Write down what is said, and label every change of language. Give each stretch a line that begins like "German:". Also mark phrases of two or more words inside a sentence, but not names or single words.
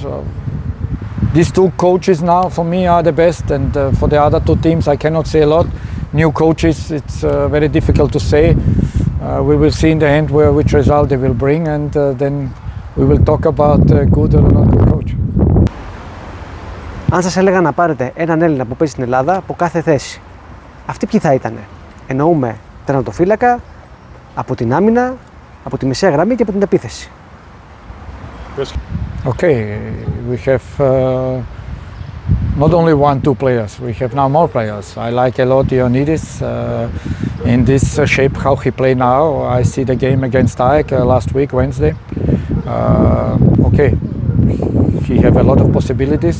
English: These two coaches now for me are the best, and for the other two teams I cannot say a lot. New coaches, it's very difficult to say. We will see in the end which result they will bring, and then we will talk about good or not good coach.
Greek: Αν σας έλεγα να πάρετε έναν Έλληνα που παίζει στην Ελλάδα από κάθε θέση, αυτοί ποιοι θα ήτανε? Εννοούμε τερματοφύλακα, από την άμυνα, από τη μεσαία γραμμή και από την επίθεση.
English: Okay, we have not only 1-2 players, we have now more players. I like a lot Ioannidis in this shape how he play now. I see the game against AEK last week, Wednesday. Okay, he have a lot of possibilities.